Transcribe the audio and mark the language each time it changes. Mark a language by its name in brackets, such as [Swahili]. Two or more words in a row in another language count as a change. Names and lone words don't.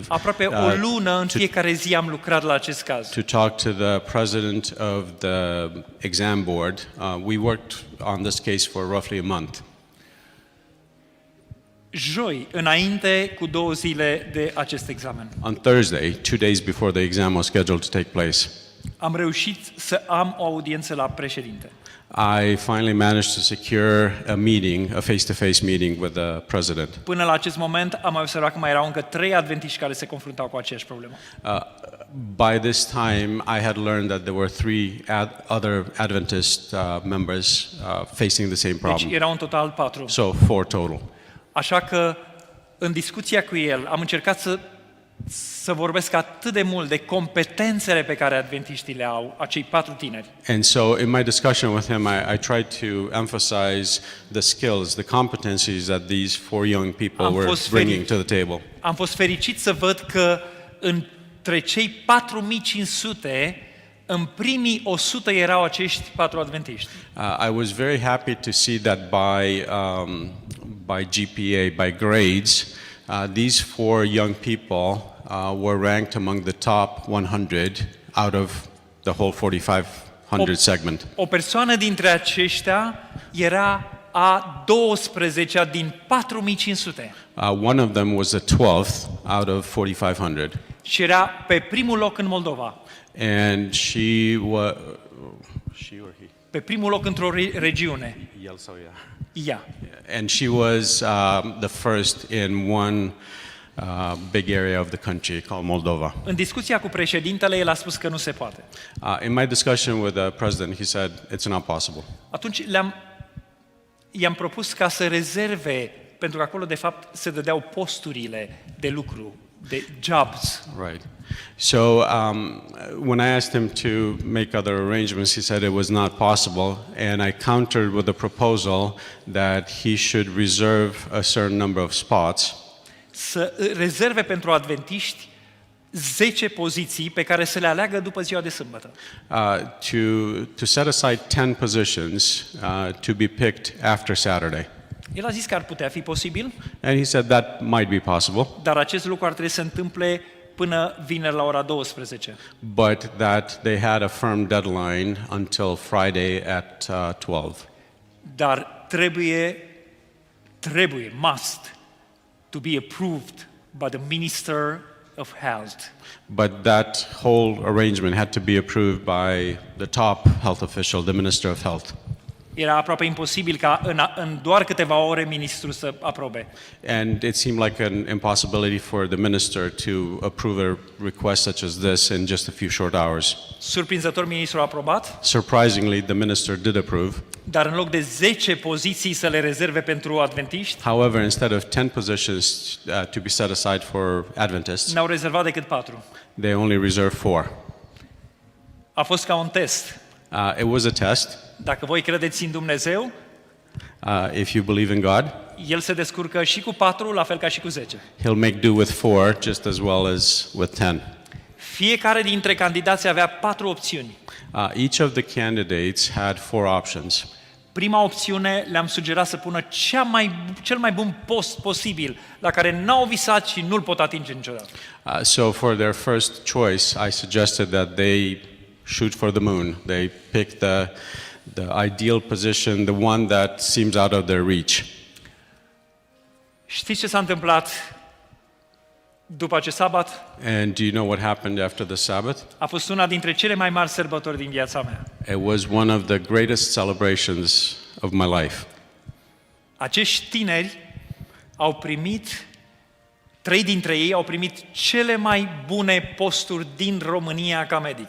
[Romanian] Aproape o lună în fiecare zi am lucrat la acest caz. [English] To talk to the president of the exam board. We worked on this case for roughly a month. [Romanian] Joi, înainte cu 2 zile de acest examen, [English] On Thursday, 2 days before the exam was scheduled to take place, [Romanian] am reușit să am o audiență la președinte. [English] I finally managed to secure a meeting, a face-to-face meeting with the president. [Romanian] Până la acest moment am mai observat că mai erau încă 3 adventiști care se confruntau cu aceeași problemă. [English] By this time, I had learned that there were 3 other Adventist members facing the same [Romanian] Deci [English] problem. [Romanian] erau în total 4. [English] So 4 total. [Romanian] Așa că în discuția cu el am încercat să vorbesc atât de mult de competențele pe care adventiștii le au, acei 4 tineri. [English] And so in my discussion with him, I tried to emphasize the skills, the competencies that these 4 young people were bringing to the table. [Romanian] Am fost fericit să văd că între cei 4500, în primii 100 erau acești 4 adventiști. [English] I was very happy to see that by GPA, by grades, these 4 young people were ranked among the top 100 out of the whole 4,500 segment. [Romanian] O persoană dintre aceștia era a 12-a din 4500 [English] One of them was the 12th out of 4,500. [Romanian] și era pe primul loc în Moldova. [English] And she or he? [Romanian] Pe primul loc într-o regiune. El sau ea. Ea. [English] And she was the first in one big area of the country called Moldova. [Romanian] În discuția cu președintele, el a spus că nu se poate. [English] In my discussion with the president, he said it's not possible. [Romanian] Atunci i-am propus ca să rezerve, pentru că acolo de fapt se dădeau posturile de lucru, de jobs. [English] Right. So when I asked him to make other arrangements, he said it was not possible, and I countered with a proposal that he should reserve a certain number of spots. [Romanian] Să rezerve pentru adventiști 10 poziții pe care să le aleagă după ziua de sâmbătă. [English] To set aside 10 positions to be picked after Saturday. [Romanian] El a zis că ar putea fi posibil, [English] And he said that might be possible, [Romanian] dar acest lucru ar trebui să se întâmple până vineri la ora 12. [English] but that they had a firm deadline until Friday at 12. Dar must to be approved by the Minister of Health. But that whole arrangement had to be approved by the top health official, the Minister of Health. [Romanian] Era aproape imposibil ca în doar câteva ore ministrul să aprobe. [English] And it seemed like an impossibility for the minister to approve a request such as this in just a few short hours. [Romanian] Surprinzător, ministrul a aprobat, [English] Surprisingly, the minister did approve. [Romanian] dar în loc de 10 poziții să le rezerve pentru adventiști, [English] However, instead of 10 positions to be set aside for Adventists, [Romanian] n-au rezervat decât 4. [English] they only reserved 4. [Romanian] A fost ca un test. [English] It was a test. [Romanian] Dacă voi credeți în Dumnezeu, [English] If you believe in God, [Romanian] El se descurcă și cu 4, la fel ca și cu 10. [English] He'll make do with 4 just as well as with 10. [Romanian] Fiecare dintre candidați avea 4 opțiuni. [English] Each of the candidates had 4 options. [Romanian] Prima opțiune le-am sugerat să pună cel mai bun post posibil, la care n-au visat și nu-l pot atinge niciodată. [English] So for their first choice, I suggested that they shoot for the moon. They pick the ideal position, the one that seems out of their reach. [Romanian] Știți ce s-a întâmplat după acest sabat? [English] And do you know what happened after the Sabbath? [Romanian] A fost una dintre cele mai mari sărbători din viața mea. [English] It was one of the greatest celebrations of my life. [Romanian] Acești tineri au primit, 3 dintre ei au primit cele mai bune posturi din România ca medic.